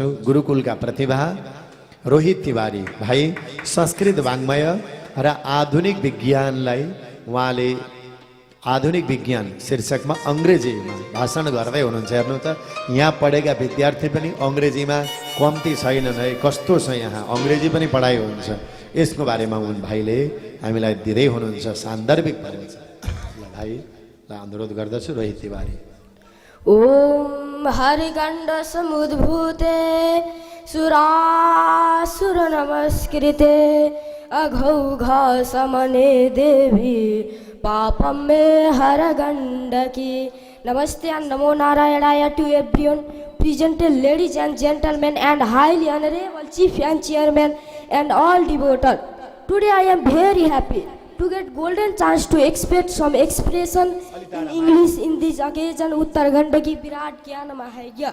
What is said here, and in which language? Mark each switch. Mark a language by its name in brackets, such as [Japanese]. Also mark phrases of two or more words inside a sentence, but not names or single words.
[Nepali] गुरुकुलका प्रतिभा रोहित तिवारी भाइ संस्कृत वाङ्मय र आधुनिक विज्ञानलाई उहाँले आधुनिक विज्ञान शीर्षकमा अंग्रेजीमा भाषण गर्दै हुनुहुन्छ। हेर्नु त यहाँ पढेका विद्यार्थी पनि अंग्रेजीमा कम्ती छैनन् है, कस्तो छ यहाँ अंग्रेजी पनि पढाइ हुन्छ। यसको बारेमा उन भाइले हामीलाई दिँदै हुनुहुन्छ सान्दर्भिक परिचय। ल भाइलाई अनुरोध गर्दछु रोहित तिवारी। [Sanskrit] ओम हरिगण्ड समुद्भूते सुरासुर नमस्कृते अघौघ समने देवी पापम में हर गंडकी। [English] नमस्ते and [Sanskrit] नमो नारायण [English] to everyone present, ladies and gentlemen and highly honorable chief and chairman and all devotees. Today I am very happy to get golden chance to expect some expression in English in this occasion [Hindi] उत्तराखंड की विराट ज्ञान महायज्ञ.